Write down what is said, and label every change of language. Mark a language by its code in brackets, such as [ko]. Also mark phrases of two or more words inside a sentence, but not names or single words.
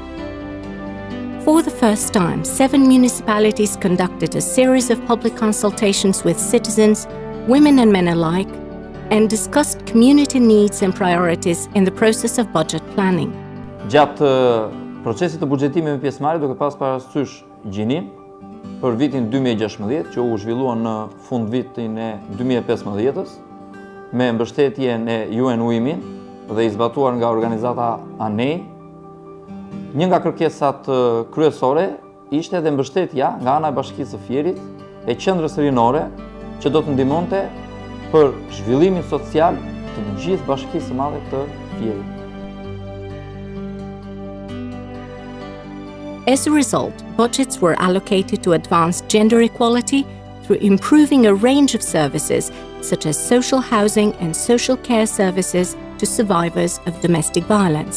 [en] For the first time, 7 municipalities conducted a series of public consultations with citizens, women and men alike, and discussed community needs and priorities in the process of budget planning. [sq] Gjatë procesit të buxhetimit me pjesëmarrje duke pas parasysh gjinin për vitin 2016, që u zhvillua në fund vitin e 2015-s, me mbështetjen e UN Women dhe i zbatuar nga organizata ANEI, një nga kërkesat kryesore ishte dhe mbështetja nga ana e Bashkisë së Fierit e qendrës rinore që do të ndihmonte për zhvillimin social të gjithë Bashkisë së Madhe të Fierit. [en] As a result, budgets were allocated to advance gender equality through improving a range of services such as social housing and social care services to survivors of domestic violence.